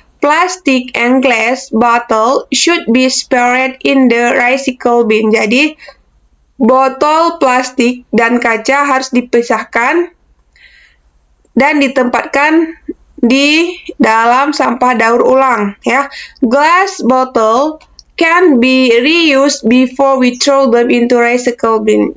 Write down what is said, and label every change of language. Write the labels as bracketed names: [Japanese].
[English] Plastic and glass bottle should be separate in the recycle bin. [Indonesian] Jadi botol plastik dan kaca harus dipisahkan dan ditempatkan di dalam sampah daur ulang ya. [English] Glass bottle can be reused before we throw them into recycle bin.